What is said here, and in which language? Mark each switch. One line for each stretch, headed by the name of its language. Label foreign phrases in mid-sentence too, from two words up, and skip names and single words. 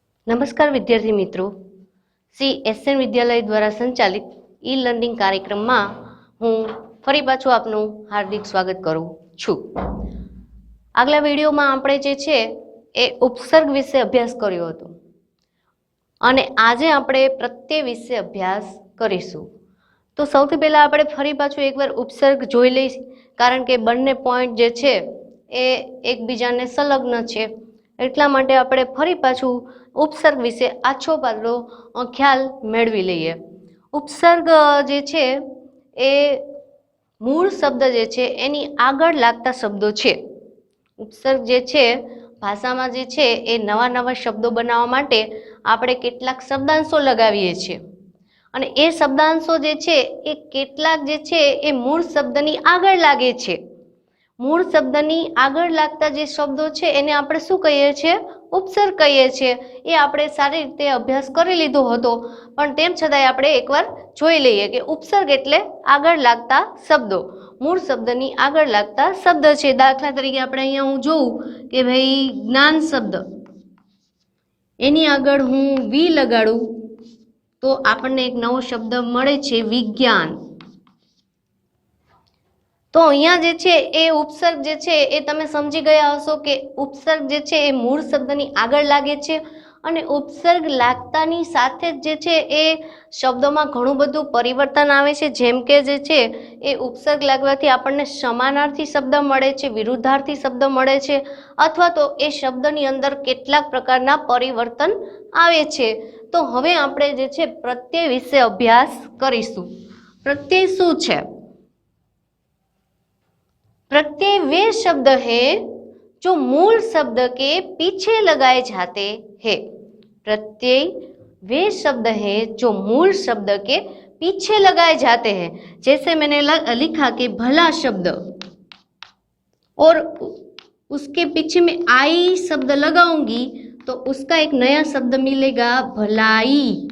Hindi: नमस्कार विद्यार्थी मित्रों, श्री एसएन विद्यालय द्वारा संचालित
English: e learning
Hindi: कार्यक्रम में
Gujarati: હું ફરી પાછું આપનું હાર્દિક સ્વાગત કરું છું। આગલા વિડિયો મેં આપણે જે છે એ ઉપસર્ગ વિશે અભ્યાસ કર્યો હતો અને આજે આપણે પ્રત્યય વિશે અભ્યાસ કરીશું। તો સૌથી પહેલા આપણે ફરી પાછું એકવાર ઉપસર્ગ જોઈ લઈ, કારણ કે બંને પોઇન્ટ જે છે એ એકબીજાને સંલગ્ન છે, એટલા માટે આપણે ફરી પાછું ઉપસર્ગ વિશે આછો પાતળો ખ્યાલ મેળવી લઈએ। ઉપસર્ગ જે છે એ મૂળ શબ્દ જે છે એની આગળ લાગતા શબ્દો છે। ઉપસર્ગ જે છે ભાષામાં જે છે એ નવા નવા શબ્દો બનાવવા માટે આપણે કેટલાક શબ્દાંશો લગાવીએ છીએ અને એ શબ્દાંશો જે છે એ કેટલાક જે છે એ મૂળ શબ્દની આગળ લાગે છે। મૂળ શબ્દની આગળ લાગતા જે શબ્દો છે એને આપણે શું કહીએ છીએ? ઉપસર્ગ કહીએ છીએ। એ આપણે સારી રીતે અભ્યાસ કરી લીધો હતો, પણ તેમ છતાંય આપણે એકવાર જોઈ લઈએ કે ઉપસર્ગ એટલે આગળ લાગતા શબ્દો, મૂળ શબ્દની આગળ લાગતા શબ્દ છે। દાખલા તરીકે આપણે અહીંયા હું જોઉં કે ભાઈ જ્ઞાન શબ્દ એની આગળ હું વી લગાડું તો આપણને એક નવો શબ્દ મળે છે વિજ્ઞાન। તો અહીંયા જે છે એ ઉપસર્ગ જે છે એ તમે સમજી ગયા હશો કે ઉપસર્ગ જે છે એ મૂળ શબ્દની આગળ લાગે છે અને ઉપસર્ગ લાગતાની સાથે જે છે એ શબ્દોમાં ઘણું બધું પરિવર્તન આવે છે। જેમ કે જે છે એ ઉપસર્ગ લાગવાથી આપણને સમાનાર્થી શબ્દ મળે છે, વિરુદ્ધાર્થી શબ્દ મળે છે, અથવા તો એ શબ્દની અંદર કેટલાક પ્રકારના પરિવર્તન આવે છે। તો હવે આપણે જે છે પ્રત્યય વિશે અભ્યાસ કરીશું। પ્રત્યય શું છે?
Hindi: प्रत्यय वे शब्द है जो मूल शब्द के पीछे लगाए जाते हैं। प्रत्यय वे शब्द है जो मूल शब्द के पीछे लगाए जाते हैं। जैसे मैंने लिखा कि भला शब्द और उसके पीछे में आई शब्द लगाऊंगी तो उसका एक नया शब्द मिलेगा भलाई।